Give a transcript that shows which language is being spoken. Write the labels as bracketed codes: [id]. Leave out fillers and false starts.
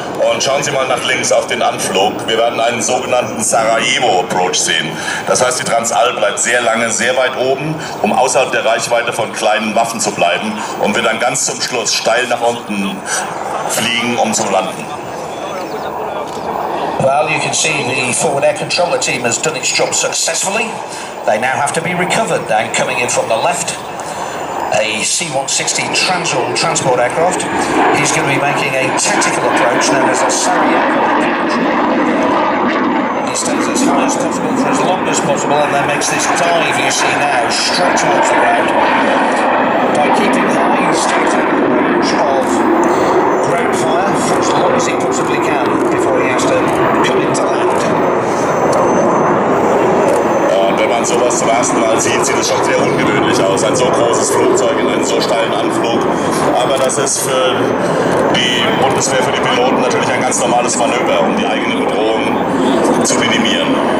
[de] Und schauen Sie mal nach links auf den Anflug. Wir werden einen sogenannten Sarajevo-Approach sehen. Das heißt, die Transall bleibt sehr lange, sehr weit oben, um außerhalb der Reichweite von kleinen Waffen zu bleiben und wird dann ganz zum Schluss steil nach unten fliegen, um zu landen. [en] Well, you can see the forward air controller team has done its job successfully. They now have to be recovered. Now coming in from the left, a C-160 Transall transport aircraft. He's going to be making a tactical approach known as a Sarajevo approach. He stays as high as possible for as long as possible and then makes this dive you see now straight towards the ground. By keeping high, he stays out of the range of ground fire for as long as he possibly can before he has to come into land. [de] Wenn man sowas zum ersten Mal sieht, sieht es schon sehr ungewöhnlich aus. Ein so großes Flugzeug in einen so steilen Anflug. Aber das ist für die Bundeswehr, für die Piloten natürlich ein ganz normales Manöver, um die eigene Bedrohung zu minimieren.